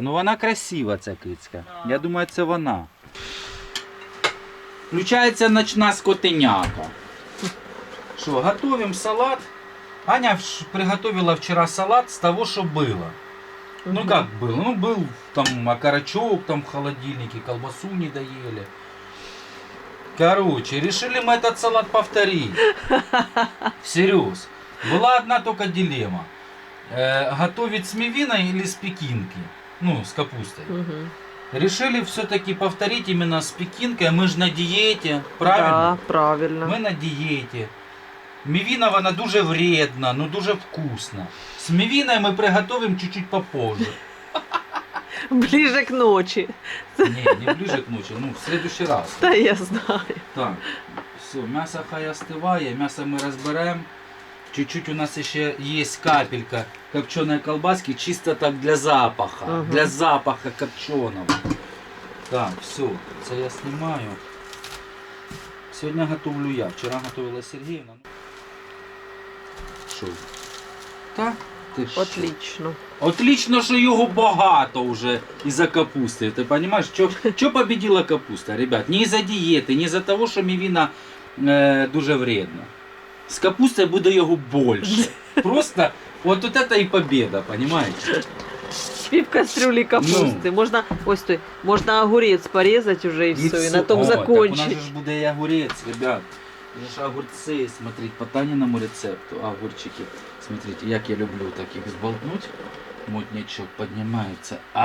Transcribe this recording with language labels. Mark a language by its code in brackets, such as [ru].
[uk] Ну вона красива, ця кицька. Я думаю, це вона. Включається ночна скотиняка. [ru] Что, готовим салат. Аня приготовила вчера салат с того, что было. Ну как был? Ну был там окорочок там в холодильнике, колбасу не доели. Короче, решили мы этот салат повторить. Всерьез. Была одна только дилемма. Готовить с мивиной или с пекинки? Ну, с капустой. Угу. Решили все-таки повторить именно с пекинкой. Мы же на диете, правильно? Да, правильно. [uk] Ми на дієті. Мівіна вона дуже вредна, ну дуже вкусна. З мівіною ми приготуємо чуть-чуть попозже. [ru] Ближе к ночи. [uk] Ні, не ближе к ночі, ну [ru] в следующий раз. Да, я знаю. [uk] Так, все, м'ясо хай остиває, м'ясо ми розберемо. Чуть-чуть у нас ще є капелька копченої колбаски, чисто так для запаха. Ага. Для запаха копченого. Так, все, це я знімаю. Сьогодні готовлю я. Вчора готувала Сергіївна. Що? Так? Ти що? [ru] Отлично. [uk] Отлично, що його багато вже із-за капусти. Ти розумієш, що победила капуста, ребят? Не із-за дієти, не із-за того, що мівіна дуже вредна. З капустою буде його більше. Просто от це і победа, розумієте? Пів кастрюлі капусти. Можна, ось той, можна огурець порізати вже і все, і на тому Так у [ru] закончить. [uk] нас же буде і огурець, ребят. Це ж огурці, смотрите, по Таниному рецепту, огурчики. Смотрите, як я люблю таких зболтнуть. Мутнячок піднімається.